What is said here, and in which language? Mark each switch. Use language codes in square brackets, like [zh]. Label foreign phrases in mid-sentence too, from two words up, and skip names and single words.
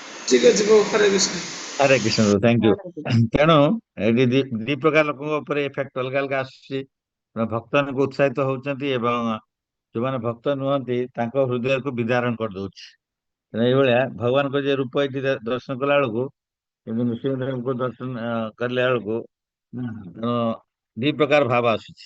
[or] ठीक ଅଛି ପ୍ରଭୁ ହରେ କୃଷ୍ଣ। [en] हरे कृष्ण thank you. [hi] हरे [or] तेणु ଏଠି ଦି ପ୍ରକାର ଲୋକଙ୍କ ଉପରେ ଇଫେକ୍ଟ ଅଲଗା ଅଲଗା ଆସୁଛି। ଭକ୍ତ ମାନଙ୍କୁ ଉତ୍ସାହିତ ହଉଛନ୍ତି ଏବଂ ଯୋଉମାନେ ଭକ୍ତ ନୁହନ୍ତି ତାଙ୍କ ହୃଦୟକୁ ବିଦାରଣ କରିଦଉଛି। ତେଣୁ ଏଇଭଳିଆ ଭଗବାନଙ୍କ ଯେ ରୂପ ଏଠି ଦର୍ଶନ କଲା ବେଳକୁ କିନ୍ତୁ ନୃସିଂହଦେବଙ୍କୁ ଦର୍ଶନ କଲା ବେଳକୁ ତେଣୁ ଦି ପ୍ରକାର ଭାବ ଆସୁଛି।